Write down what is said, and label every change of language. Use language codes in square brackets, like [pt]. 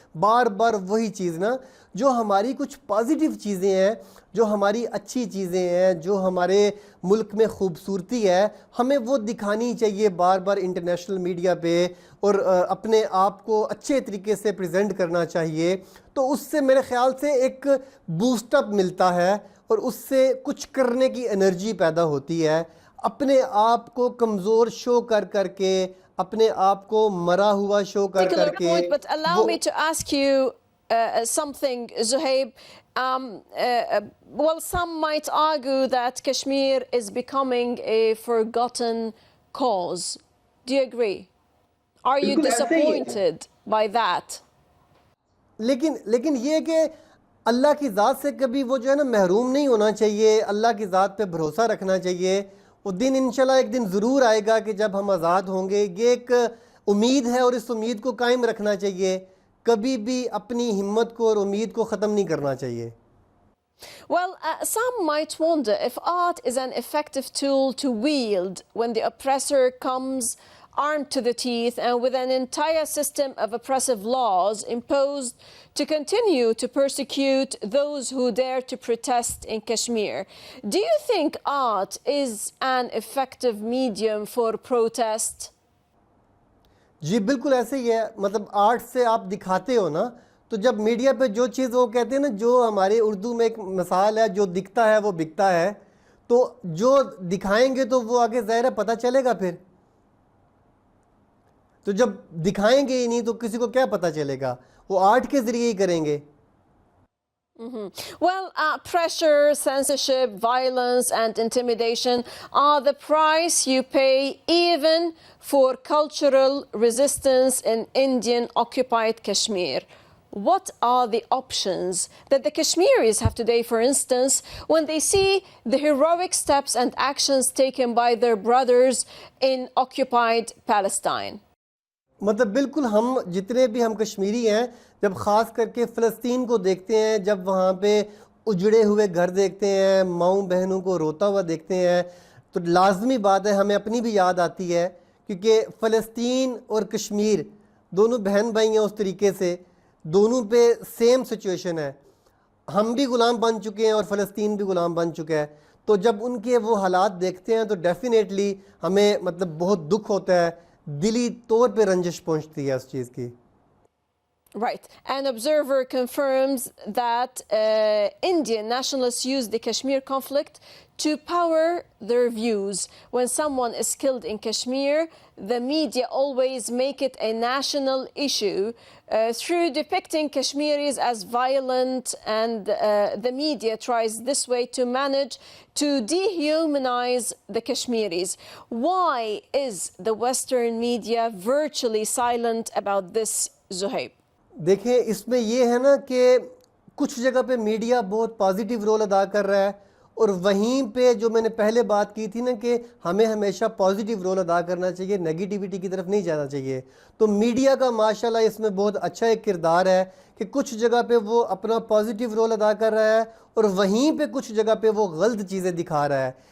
[hi] बार बार वही चीज़ ना, जो हमारी कुछ पॉजिटिव चीज़ें हैं, जो हमारी अच्छी चीज़ें हैं, जो हमारे मुल्क में खूबसूरती है, हमें वो दिखानी चाहिए बार बार इंटरनेशनल मीडिया पे, और अपने आप को अच्छे तरीके से प्रेजेंट करना चाहिए। तो उससे मेरे ख्याल से एक बूस्टअप मिलता है और उससे कुछ करने की एनर्जी पैदा होती है। अपने आप को कमज़ोर शो कर करके, अपने आप को मरा हुआ शो कर करके। [en] Point, but allow me to ask you something, Zuhaib. Well, some might argue that Kashmir is becoming a forgotten cause. Do you agree? Are you disappointed by that? [hi] लेकिन ये कि अल्लाह की ज़ात से कभी वो जो है ना महरूम नहीं होना चाहिए, अल्लाह की ज़ात पे भरोसा रखना चाहिए। वो दिन इंशाल्लाह एक दिन ज़रूर आएगा कि जब हम आज़ाद होंगे, ये एक उम्मीद है और इस उम्मीद को कायम रखना चाहिए, कभी भी अपनी हिम्मत को और उम्मीद को ख़त्म नहीं करना चाहिए। [en] Well, some might wonder if art is an effective tool to wield when the oppressor comes armed to the teeth and with an entire system of oppressive laws imposed to continue to persecute those who dare to protest in Kashmir. Do you think art is an effective medium for protest? [hi] जी बिल्कुल ऐसे ही है। मतलब art से आप दिखाते हो ना, तो जब मीडिया पे जो चीज़ वो कहते हैं ना, जो हमारे उर्दू में एक मिसाल है, जो दिखता है वो बिकता है, तो जो दिखाएंगे तो वो आगे ज़ाहिर है पता चलेगा। फिर तो जब दिखाएंगे ही नहीं तो किसी को क्या पता चलेगा, वो आर्ट के ज़रिए ही करेंगे। [en] Well, pressure, censorship, violence, and intimidation are the price you pay even for cultural resistance in Indian occupied Kashmir. What are the options that the Kashmiris have today, for instance, when they see the heroic steps and actions taken by their brothers in occupied Palestine? [hi] मतलब बिल्कुल हम जितने भी हम कश्मीरी हैं जब ख़ास करके फ़लस्तीन को देखते हैं, जब वहाँ पे उजड़े हुए घर देखते हैं, माँओं बहनों को रोता हुआ देखते हैं, तो लाजमी बात है हमें अपनी भी याद आती है, क्योंकि फ़लस्तीन और कश्मीर दोनों बहन भाई हैं उस तरीके से, दोनों पे सेम सिचुएशन है। हम भी ग़ुलाम बन चुके हैं और फ़लस्तीन भी ग़ुलाम बन चुका है। तो जब उनके वो हालात देखते हैं तो डेफिनेटली हमें मतलब बहुत दुख होता है, दिली तौर पे रंजिश पहुंचती है उस चीज़ की। [en] Right. An observer confirms that Indian nationalists use the Kashmir conflict to power their views. When someone is killed in Kashmir, the media always make it a national issue through depicting Kashmiris as violent, and the media tries this way to manage to dehumanize the Kashmiris. Why is the Western media virtually silent about this, Zuhaib? [hi] देखें, इसमें ये है ना कि कुछ जगह पे media बहुत पॉजिटिव रोल अदा कर रहा है, और वहीं पे जो मैंने पहले बात की थी ना कि हमें हमेशा पॉजिटिव रोल अदा करना चाहिए, नेगेटिविटी की तरफ नहीं जाना चाहिए। तो मीडिया का माशाल्लाह इसमें बहुत अच्छा एक किरदार है कि कुछ जगह पे वो अपना पॉजिटिव रोल अदा कर रहा है और वहीं पे कुछ जगह पे वो गलत चीज़ें दिखा रहा है।